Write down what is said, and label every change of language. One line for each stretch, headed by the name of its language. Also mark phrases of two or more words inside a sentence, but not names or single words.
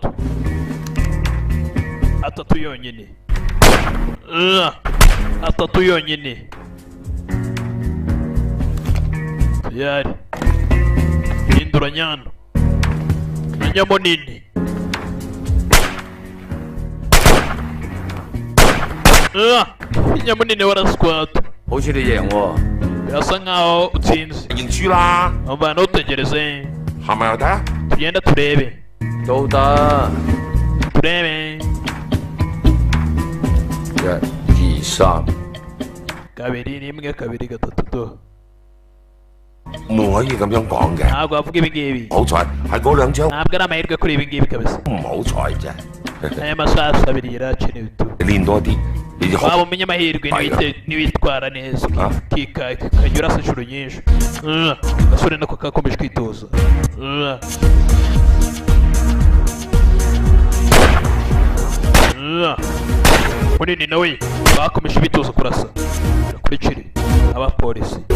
Kinyarwanda: atatu yonyine atatu yonyine yari hindura nyano na nyamo nini nyamo nini warasquat
Cantonese: 好似你贏喎，
Kinyarwanda: birasa nkaho utsinze
Cantonese: 認輸啦，
Kinyarwanda: umva ntutegereze
Cantonese: 係咪又睇啊？
Kinyarwanda: tugenda turebe
Cantonese: 都得。
Kinyarwanda: turebe
Cantonese: 1、2、3。
Kinyarwanda: kabiri rimwe kabiri gatatu do
Cantonese: 唔可以咁樣講嘅。
Kinyarwanda: ntabwo wavuga ibi ngibi
Cantonese: 好彩係嗰兩張，
Kinyarwanda: ntabwo ari amahirwe kuri ibi ngibi kabisa
Cantonese: 唔好彩啫。
Kinyarwanda: aya masasu abiri yarakenewe tu
Cantonese: 練多啲，你就
Kinyarwanda: waba umenya amahirwe niwitwara neza ukajya urasa inshuro nyinshi gasore nako kakomeje kwitoza munini nawe bakomeje bitoza kurasa bakurikire abapolisi